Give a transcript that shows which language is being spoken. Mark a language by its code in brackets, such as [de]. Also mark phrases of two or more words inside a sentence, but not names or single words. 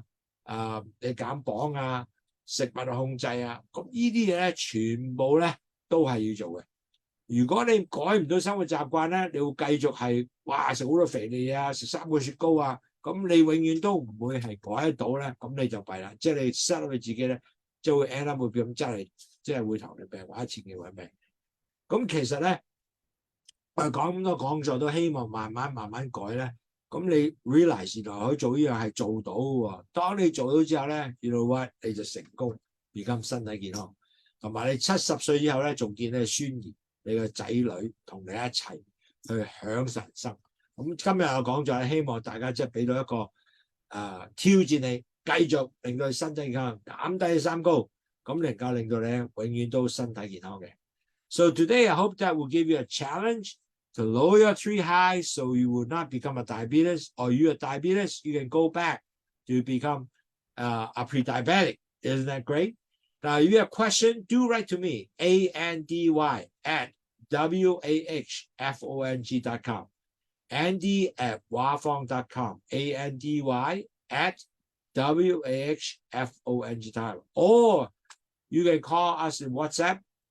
[yue] 你減磅啊、食物控制啊，咁呢啲嘢咧，全部咧都係要做嘅。如果你改唔到生活習慣咧，你會繼續係哇食好多肥膩啊、食3個雪糕啊，咁你永遠都唔會係改得到咧，咁你就弊啦。即係你 [en] set up [yue] 你自己咧，就會 [en] end up [yue] 會變咁真係，即係會糖尿病或者前期患病。咁其實咧，我哋講咁多講座都希望慢慢改咧。咁你 realize 原來可以做呢樣係做到喎。當你做到之後咧 ， [en] you know what， [yue] 你就成功，而家身體健康。同埋你70歲以後咧，仲見你嘅孫兒、你嘅仔女同你一齊去享受人生。咁今日我講咗，希望大家即係俾到一個挑戰你，繼續令到你身體健康，減低三高，咁能夠令到你永遠都身體健康嘅。 [en] So today I hope that will give you a challenge。To lower your 3 highs so you will not become a diabetes, or you're a diabetes, you can go back to become a pre-diabetic. Isn't that great? Now, if you have a question, do write to me, andy@wahfong.com, andy@wahfong.com, andy@wahfong.com, or you can call us in WhatsApp.